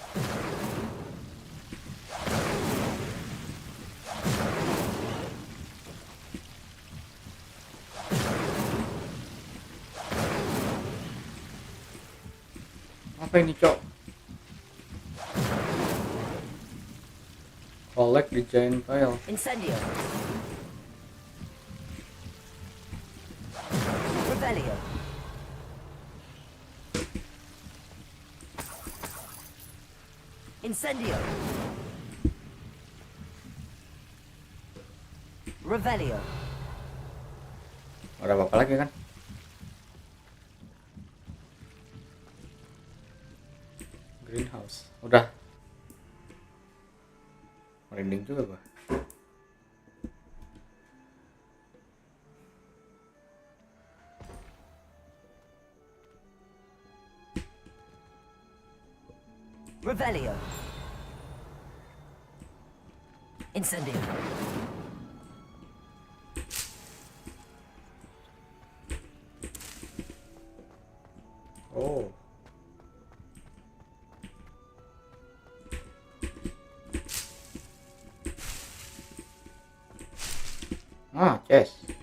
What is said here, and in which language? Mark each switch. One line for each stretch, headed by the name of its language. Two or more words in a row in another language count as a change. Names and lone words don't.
Indonesian: Apa ini, Cok?
English: Collect the giant file.
Indonesian: Incendio. Revelio. Incendio. Revelio. Ada apa lagi kan? Greenhouse. Udah. Merinding juga gua. Revelio. Incendio. Oh. Ah, chest.